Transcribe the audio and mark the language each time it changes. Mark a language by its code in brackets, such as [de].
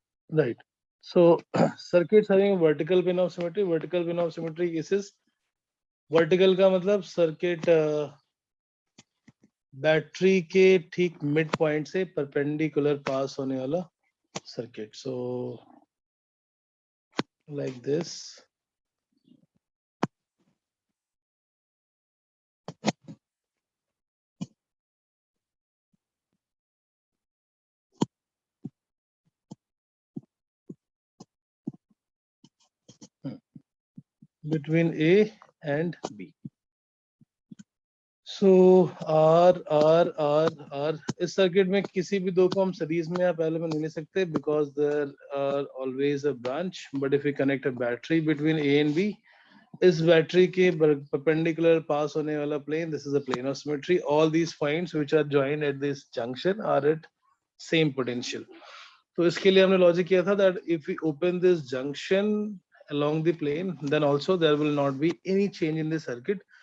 [en] Right. So circuits having vertical plane of symmetry. Vertical plane of symmetry cases. [hi] Vertical का मतलब circuit battery के ठीक mid point से perpendicular पास होने वाला circuit. [en] So like this. Between A and B. [hi] So R इस circuit में किसी भी दो को हम सीरीज में या पैरेलल में नहीं ले सकते [en] because there are always a branch. But if we connect a battery between A and B, [hi] इस बैटरी के perpendicular पास होने वाला plane, [en] this is a plane of symmetry. All these points which are joined at this junction are at same potential. [hi] तो इसके लिए हमने logic किया था [en] that if we open this junction along the plane, then also there will not be any change in the circuit.